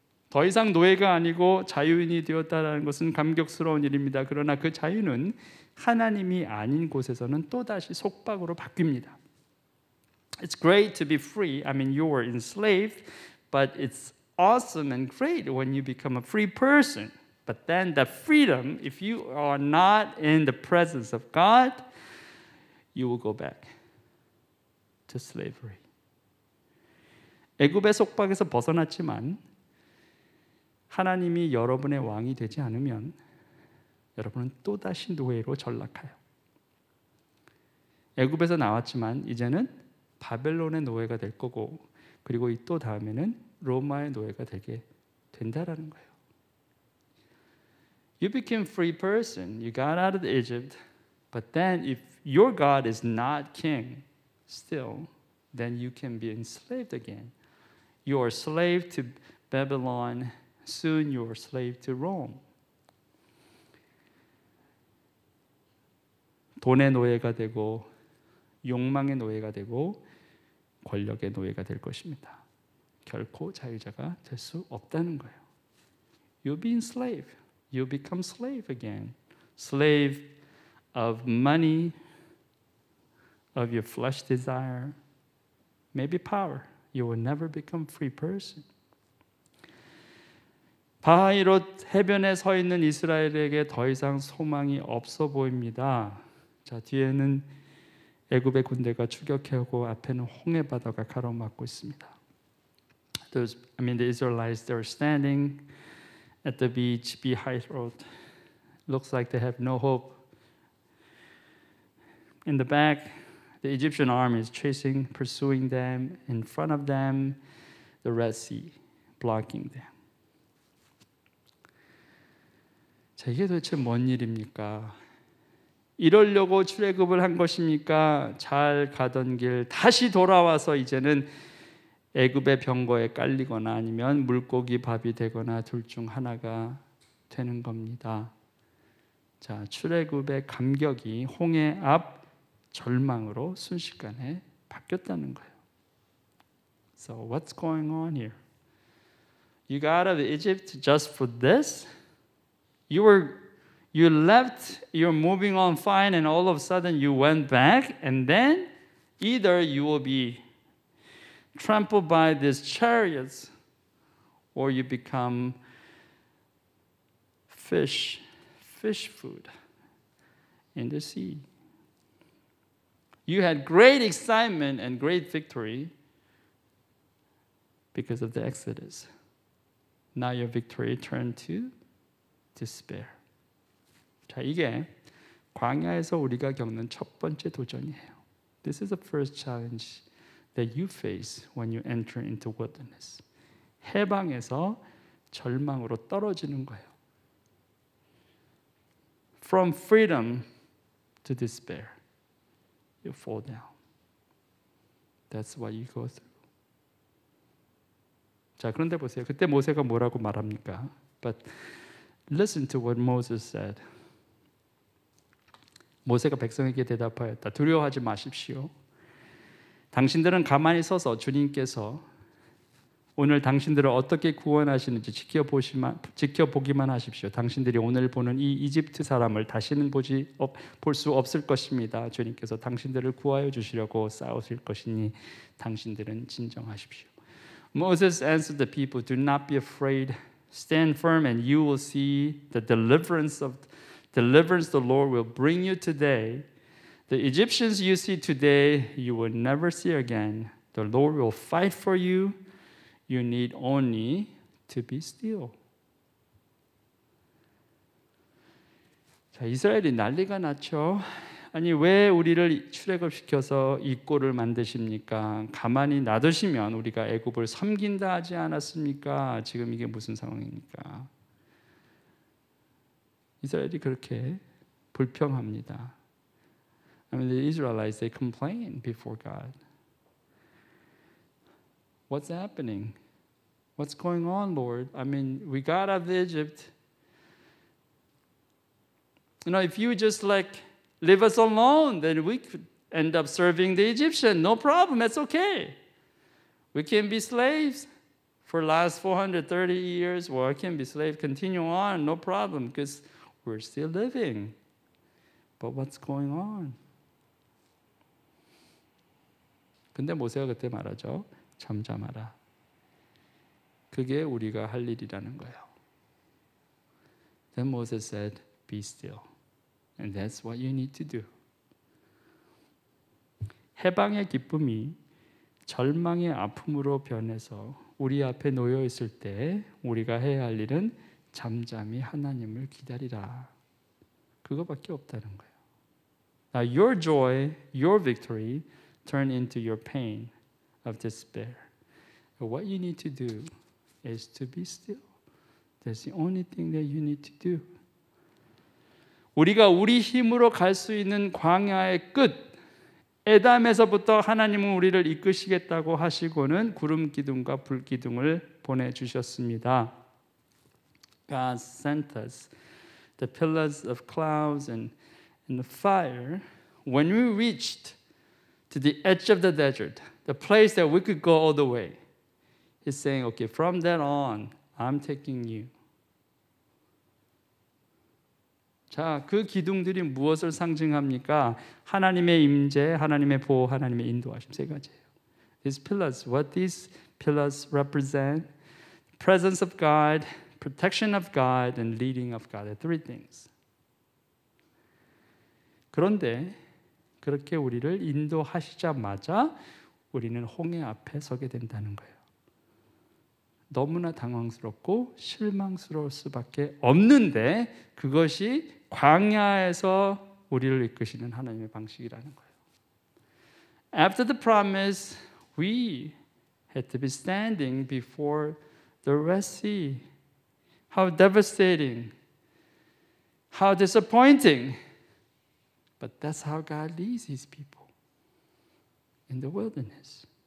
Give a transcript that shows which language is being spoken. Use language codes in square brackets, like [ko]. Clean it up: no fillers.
[ko] 더 이상 노예가 아니고 자유인이 되었다는 것은 감격스러운 일입니다. 그러나 그 자유는 하나님이 아닌 곳에서는 또다시 속박으로 바뀝니다. [en] It's great to be free. I mean, you were enslaved, but it's awesome and great when you become a free person. But then the freedom, if you are not in the presence of God, you will go back to slavery. [ko] 애굽의 속박에서 벗어났지만 하나님이 여러분의 왕이 되지 않으면 여러분은 또다시 노예로 전락해요. 애굽에서 나왔지만 이제는 바벨론의 노예가 될 거고, 그리고 이 또 다음에는 로마의 노예가 되게 된다라는 거예요. [en] You became free person. You got out of Egypt. But then if your God is not king still, then you can be enslaved again. You are slave to Babylon. Soon you are slave to Rome. [ko] 돈의 노예가 되고 욕망의 노예가 되고 권력의 노예가 될 것입니다. 결코 자유자가 될 수 없다는 거예요. [en] You'll be enslaved. You become slave again. Slave of money, of your flesh desire, maybe power. You will never become free person. [ko] 바하이롯 해변에 서 있는 이스라엘에게 더 이상 소망이 없어 보입니다. 자, 뒤에는 애굽의 군대가 추격해오고 앞에는 홍해 바다가 가로막고 있습니다. [en] The Israelites, they were standing at the beach, Behairot. Looks like they have no hope. In the back, the Egyptian army is chasing, pursuing them. In front of them, the Red Sea, blocking them. [ko] 자, 이게 도대체 뭔 일입니까? 이러려고 출애굽을 한 것입니까? 잘 가던 길 다시 돌아와서 이제는 애굽의 병거에 깔리거나 아니면 물고기 밥이 되거나 둘 중 하나가 되는 겁니다. 자, 출애굽의 감격이 홍해 앞 절망으로 순식간에 바뀌었다는 거예요. [en] So what's going on here? You got out of Egypt just for this? You left, you're moving on fine, and all of a sudden you went back, and then either you will be trampled by these chariots, or you become fish food in the sea. You had great excitement and great victory because of the Exodus. Now your victory turned to despair. [ko] 자, 이게 광야에서 우리가 겪는 첫 번째 도전이에요. [en] This is the first challenge that you face when you enter into wilderness. [ko] 해방에서 절망으로 떨어지는 거예요. [en] From freedom to despair, you fall down. That's what you go through. [ko] 자, 그런데 보세요. 그때 모세가 뭐라고 말합니까? [en] But listen to what Moses said. [ko] 모세가 백성에게 대답하였다. 두려워하지 마십시오. 당신들은 가만히 서서 주님께서 오늘 당신들을 어떻게 구원하시는지 지켜보기만 하십시오. 당신들이 오늘 보는 이 이집트 사람을 다시는 볼 수 없을 것입니다. 주님께서 당신들을 구하여 주시려고 싸우실 것이니 당신들은 진정하십시오. [en] Moses answered the people, "Do not be afraid. Stand firm and you will see the deliverance the Lord will bring you today. The Egyptians you see today, you will never see again. The Lord will fight for you. You need only to be still." [ko] 자, 이스라엘이 난리가 났죠. 아니, 왜 우리를 출애굽시켜서 이 꼴을 만드십니까? 가만히 놔두시면 우리가 애굽을 섬긴다 하지 않았습니까? 지금 이게 무슨 상황입니까? 이스라엘이 그렇게 불평합니다. [en] The Israelites, they complain before God. What's happening? What's going on, Lord? We got out of Egypt. If you just leave us alone, then we could end up serving the Egyptian. No problem, that's okay. We can be slaves for the last 430 years. Well, I can be slave, continue on, no problem, because we're still living. But what's going on? [ko] 근데 모세가 그때 말하죠. 잠잠하라. 그게 우리가 할 일이라는 거예요. [en] Then Moses said, "Be still." And that's what you need to do. [ko] 해방의 기쁨이 절망의 아픔으로 변해서 우리 앞에 놓여 있을 때 우리가 해야 할 일은 잠잠히 하나님을 기다리라. 그거밖에 없다는 거예요. [en] Now your joy, your victory turn into your pain of despair. What you need to do is to be still. That's the only thing that you need to do. [ko] 우리가 우리 힘으로 갈 수 있는 광야의 끝, 에담에서부터 하나님은 우리를 이끄시겠다고 하시고는 구름 기둥과 불 기둥을 보내주셨습니다. [en] God sent us the pillars of clouds and the fire. When we reached to the edge of the desert, the place that we could go all the way, He's saying, okay, from that on, I'm taking you. [ko] 자, 그 기둥들이 무엇을 상징합니까? 하나님의 임재, 하나님의 보호, 하나님의 인도하심 세 가지예요. [en] These pillars, what these pillars represent, presence of God, protection of God, and leading of God. Three things. [ko] 그런데 그렇게 우리를 인도하시자마자 우리는 홍해 앞에 서게 된다는 거예요. 너무나 당황스럽고 실망스러울 수밖에 없는데 그것이 광야에서 우리를 이끄시는 하나님의 방식이라는 거예요. [en] After the promise, we had to be standing before the Red Sea. How devastating, how disappointing. But that's how God leads His people in the wilderness.